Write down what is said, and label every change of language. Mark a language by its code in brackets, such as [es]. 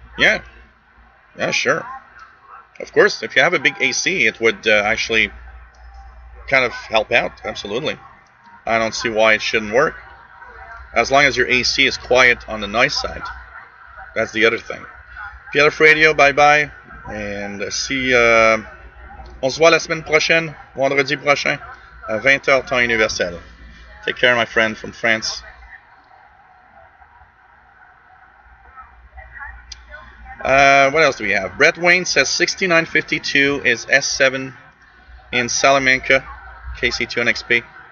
[en] Yeah, sure. Of course, if you have a big AC, it would actually kind of help out, absolutely. I don't see why it shouldn't work. As long as your AC is quiet on the noise side. That's the other thing. PLF Radio, bye-bye. And see, [fr] on se voit la semaine prochaine, vendredi prochain, à 20h temps universel. [en] Take care, my friend from France. What else do we have? Brett Wayne says 6952 is S7 in Salamanca, KC2NXP.